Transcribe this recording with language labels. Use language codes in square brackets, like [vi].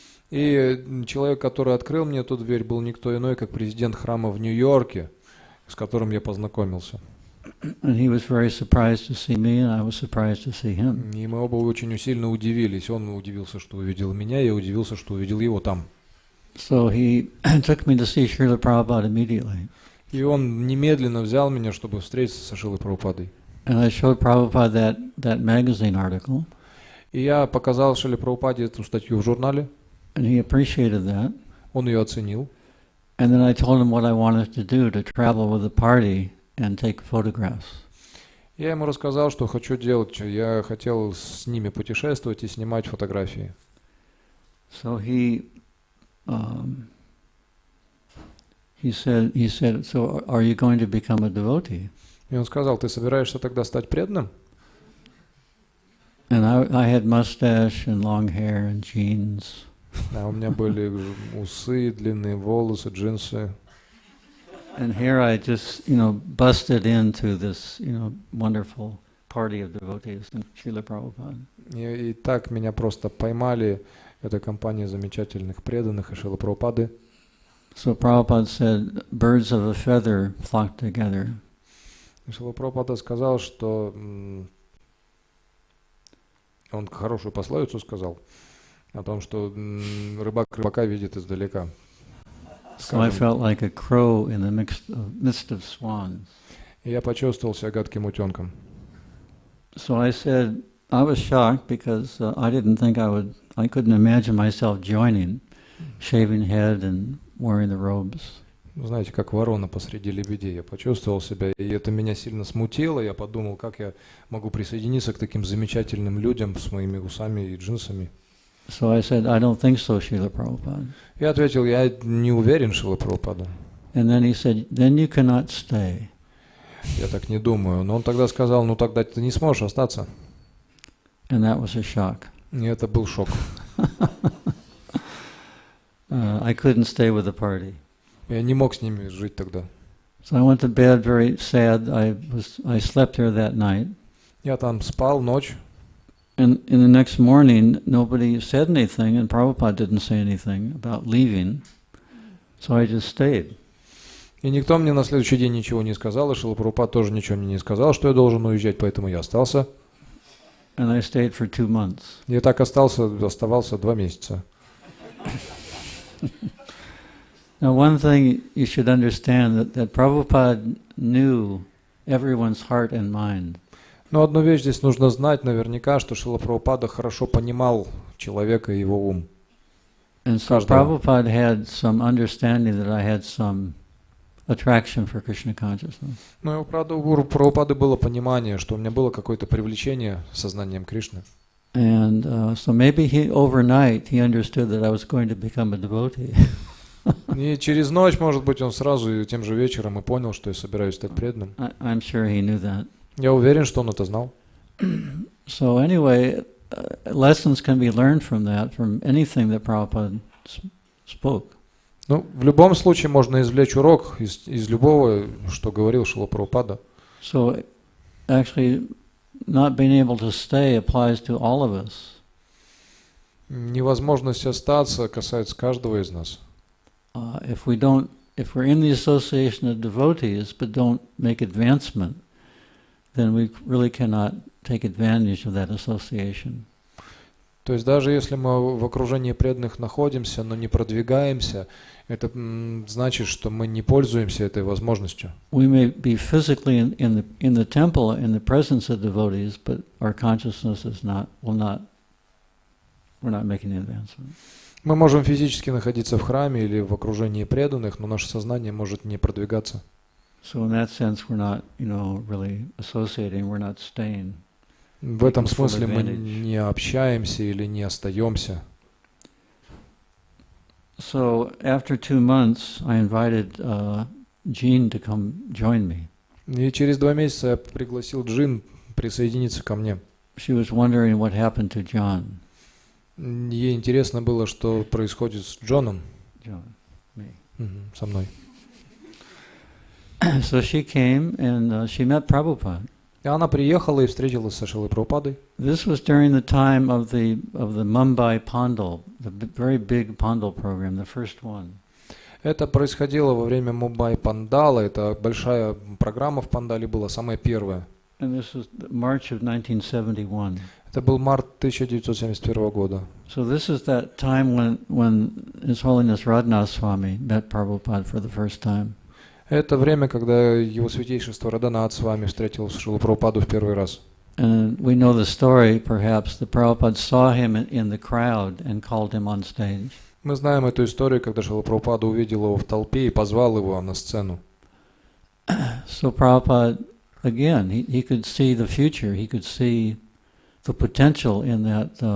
[ru] И человек, который открыл мне эту дверь, был никто иной, как президент храма в Нью-Йорке, с которым я познакомился. [en] And he was very surprised to see me, and I was surprised to see him. [ru] И мы оба очень сильно удивились. Он удивился, что увидел меня, я удивился, что увидел его там. [en] So he took me to see Srila Prabhupada immediately. [ru] И он немедленно взял меня, чтобы встретиться со Шрилой Прабхупадой. [en] And I showed Prabhupada that magazine article. [ru] И я показал Шриле Прабхупаде эту статью в журнале. [en] And he appreciated that. [ru] Он ее оценил. [en] And then I told him what I wanted to do, to travel with the party and take photographs. [ru] Я ему рассказал, что хочу делать. Я хотел с ними путешествовать и снимать фотографии. [en] So he said, so are you going to become a devotee? [ru] И он сказал, ты собираешься тогда стать преданным? [en] And I had mustache and long hair and jeans. [ru] А у меня были усы, длинные волосы, джинсы. [en] And here I just, busted into this, wonderful party of devotees in Srila Prabhupada. [ru] И так меня просто поймали, эта компания замечательных преданных и Шрила Прабхупады. [en] So Prabhupada said, birds of a feather flock together. [ru] Шрила Прабхупада сказал, что он хорошую пословицу сказал о том, что рыбак рыбака видит издалека. [en] So I felt like a crow in the midst of swans. [ru] И я почувствовал себя гадким утенком. [en] So I said, I was shocked because I didn't think I couldn't imagine myself joining, shaving head and wearing the robes. [ru] Знаете, как ворона посреди лебедей. Я почувствовал себя, и это меня сильно смутило. Я подумал, как я могу присоединиться к таким замечательным людям с моими усами и джинсами. [en] So I said, I don't think so, Srila Prabhupada. [ru] Я ответил, я не уверен, Шрила Прабхупада. [en] And then he said, then you cannot stay. [ru] Я так не думаю. Но он тогда сказал, ну тогда ты не сможешь остаться. [en] And that was a shock. [ru] И это был шок. [en] I couldn't stay with the party. [ru] Я не мог с ними жить тогда. [en] So I went to bed very sad. I slept there that night. [ru] Я там спал ночь. [en] And in the next morning, nobody said anything, and Prabhupada didn't say anything about leaving. So I just stayed. [ru] И никто мне на следующий день ничего не сказал, и Шрила Прабхупада тоже ничего мне не сказал, что я должен уезжать, поэтому я остался. [en] And I stayed for 2 months. [ru] Я так оставался 2 месяца. [en] Now, one thing you should understand that Prabhupada knew everyone's heart and mind. [ru] Но одну вещь здесь нужно знать наверняка, что Шрила Прабхупада хорошо понимал человека и его ум. [en] And so Prabhupada had some understanding that I had some attraction for Krishna consciousness. [ru] Но у Прабхупады было понимание, что у меня было какое-то привлечение сознанием Кришны. [en] And so maybe overnight he understood that I was going to become a devotee. [ru] И через ночь, может быть, он сразу тем же вечером и понял, что я собираюсь стать преданным. [en] I'm sure he knew that. [ru] Я уверен, что он это знал. [en] So anyway, lessons can be learned from that, from anything that Prabhupada spoke. [ru] Ну, в любом случае можно извлечь урок из любого, что говорил Шрила Прабхупада. [en] So actually, not being able to stay applies to all of us. [ru] Невозможность остаться касается каждого из нас. [en] If we're in the association of devotees but don't make advancement, then we really cannot take advantage of that association. [ru] То есть даже если мы в окружении преданных находимся, но не продвигаемся, это значит, что мы не пользуемся этой возможностью. [en] We may be physically in the temple in the presence of devotees, but our consciousness is we're not making the advancement. [ru] Мы можем физически находиться в храме или в окружении преданных, но наше сознание может не продвигаться. [en] So in that sense, we're not, really associating. We're not staying. [ru] В этом смысле мы не общаемся или не остаемся. [en] So after 2 months, I invited Jean to come join me. [ru] И через 2 месяца я пригласил Джин присоединиться ко мне. [en] She was wondering what happened to John. [ru] Ей интересно было, что происходит с Джоном. [en] John, me. [ru] Со мной. [en] So she came and she met Prabhupada. [ru] И она приехала и встретилась со Шрилой Прабхупадой. [en] This was during the time of the Mumbai Pandal, the very big Pandal program, the first one. [ru] Это происходило во время Мумбай Пандала. Это большая программа в Пандале была, самая первая. [en] And this was March of 1971. [ru] Это был март 1971 года. [en] So this is that time when His Holiness Radhanath Swami met Prabhupada for the first time. [ru] Это время, когда Его Святейшество Радханат с вами встретил Шрилу Прабхупаду в первый раз. [en] And we know the story, perhaps, that Prabhupada saw him in the crowd and called him on stage. [ru] Мы знаем эту историю, когда Шрила Прабхупада увидел его в толпе и позвал его на сцену. [en] So Prabhupada, again, he could see the future. He could see the potential in that.